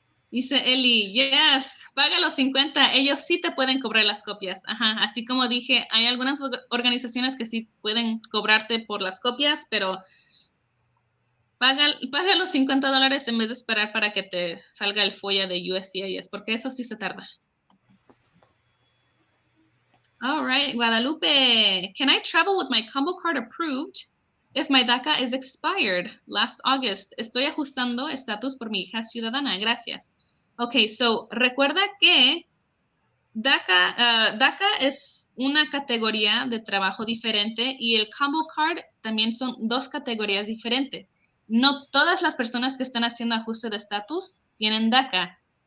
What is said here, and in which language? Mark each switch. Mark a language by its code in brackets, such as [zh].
[es] Dice Eli, yes, paga los 50, ellos sí te pueden cobrar las copias. Ajá, así como dije, hay algunas organizaciones que sí pueden cobrarte por las copias, pero paga los $50 en vez de esperar para que te salga el FOIA de USCIS, porque eso sí se tarda. [en] All right, Guadalupe, can I travel with my combo card approved if my DACA is expired last August? [es] Estoy ajustando estatus por mi hija ciudadana, gracias. Ok, so recuerda que DACA es una categoría de trabajo diferente y el combo card también son 2 categorías diferentes. No todas las personas que están haciendo ajuste de estatus tienen DACA.